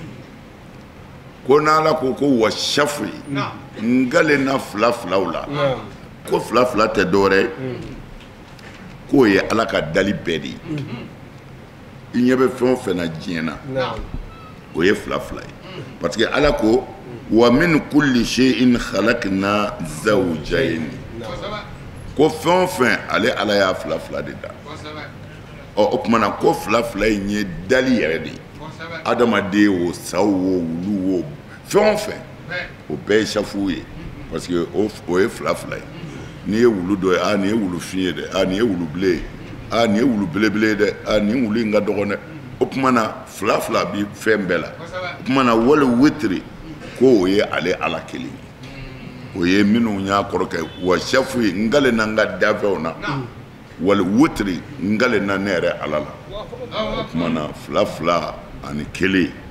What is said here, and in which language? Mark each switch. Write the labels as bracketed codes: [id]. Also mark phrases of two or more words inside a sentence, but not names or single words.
[bm] ko n'ala ko wa shafu ngale na fila filaw la ko fila fila tɛ dɔwɛrɛ k'o ye ala ka dali bɛɛ de ye i ɲɛ bɛ fɛn o fɛn na diɲɛ na o ye fila fila ye [fr] parce que [bm] ala ko [ar] وَمِنْ كُلِّ شَيْءٍ خَلَقْنَا زَوْجَيْنِ [bm] ko fɛn o fɛn ale ala y'a fila fila de da o tuma na ko fila fila in ye dali yɛrɛ de ye adamaden o saw o wulu o fɛn o fɛn o bɛɛ ye shafu ye parce que o ye fila fila ye n'i ye wulu dɔ ye nin ye wulu fin ye dɛ nin ye wulu bilen ye nin ye wulu belebele ye dɛ nin wulu in ka dɔgɔn dɛ o tuma na fila fila bi fɛn bɛɛ la o tuma na wali witiri ko o ye ale ala kelen ye o ye minnu y'a kɔrɔkɛ wa shafu ye ngale na n ka dafɛnw na wali witiri ngale na ne yɛrɛ ala la o tuma na fila fila ani kelen